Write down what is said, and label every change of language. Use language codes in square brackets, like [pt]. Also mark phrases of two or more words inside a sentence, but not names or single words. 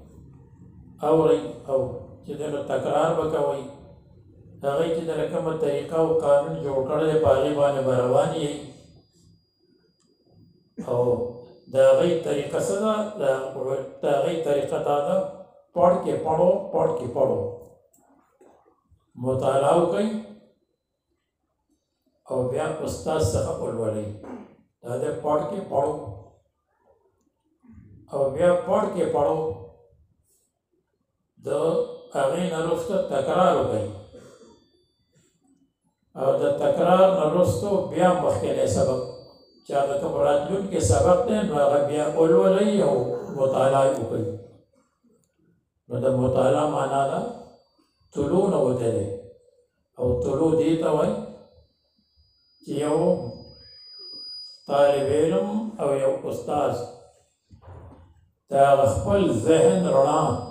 [ps] او چې دنو تکرار به کوئ هغوی چې د کومه طریقه او قانون جوړ کړی دی په هغې باندې به روان یئ او د هغوی طریقه څه ده د هغوی طریقه دا ده [ur] پڑھ کے پڑھو [ps] مطالعه وکئ او بیا استاد څخه ولولئ دا د [ur] پڑھ کے پڑھو [ps] او بیا [ur] پڑھ کے پڑھو [ps] د هغې نه وروسته تکرار وکئ او د تکرار نه وروسته بیا مخکینی سبق چې هغه کوم راتلونکی سبق دی نو هغه بیا ولولئ او مطالعه وکئ نو د مطالعه معنا ده طلوع نه وتلی او طلوع دې ته وایي چې یو طالب علم او یو استاد د خپل ذهن رڼا